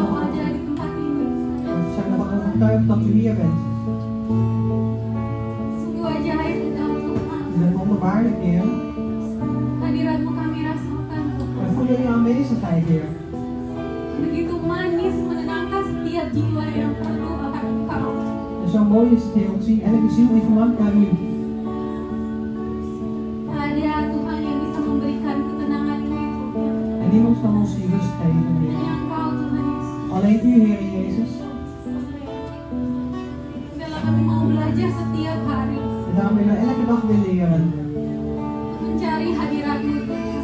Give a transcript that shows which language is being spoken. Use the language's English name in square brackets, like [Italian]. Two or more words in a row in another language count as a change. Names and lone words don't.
[Indonesian] Kau [Dutch] ervan [Indonesian] ada di tempat ini. [Dutch] overtuigd dat u hier bent. [Indonesian] Sungguh ajaib Engkau Tuhan. [Dutch] U bent wonderbaarlijk, Heer. [Indonesian] Hadiratmu kami rasakan Tuhan. [Dutch] Wij voelen uw aanwezigheid, Heer. [Indonesian] Begitu manis menenangkan setiap jiwa yang perlu akan Engkau. [Dutch] En zo mooi is het, Heer, om te zien elke ziel die verlangt naar u. [Indonesian] Ada Tuhan yang bisa memberikan ketenangan ini Tuhan. [Dutch] En niemand kan ons die rust geven, Heer. [Indonesian] Hanya Engkau Tuhan Yesus. [Dutch] Alleen u, Heer Jezus. [Indonesian] Biarlah kami mau belajar setiap hari [Dutch] En daarom willen we elke dag weer leren [Indonesian] mencari hadiratmu Tuhan.